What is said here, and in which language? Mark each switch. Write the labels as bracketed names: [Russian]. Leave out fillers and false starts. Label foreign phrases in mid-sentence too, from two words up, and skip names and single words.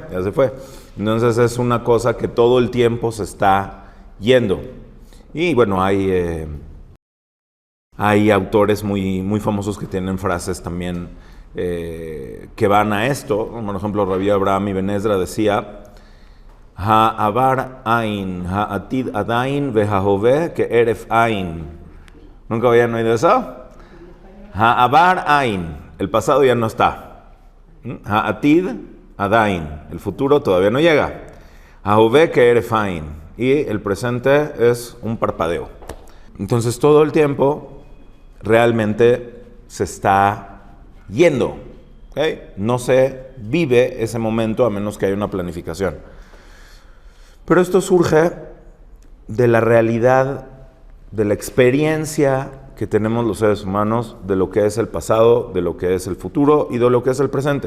[Spanish] Entonces es una cosa que todo el tiempo se está yendo. Y bueno, hay autores muy famosos que tienen frases también que van a esto. Por ejemplo, Rabbi Abraham Ibn Ezra decía: [Hebrew] העבר אין, העתיד עדיין, וההווה כהרף עין. [Spanish] ¿Nunca habían oído eso? [Hebrew] העבר אין, [Spanish] el pasado ya no está. [Hebrew] העתיד עדיין, [Spanish] el futuro todavía no llega. [Hebrew] ההווה כהרף עין, [Spanish] y el presente es un parpadeo. Entonces todo el tiempo realmente se está yendo. ¿Okay? No se vive ese momento a menos que haya una planificación. Pero esto surge de la realidad, de la experiencia que tenemos los seres humanos de lo que es el pasado, de lo que es el futuro y de lo que es el presente.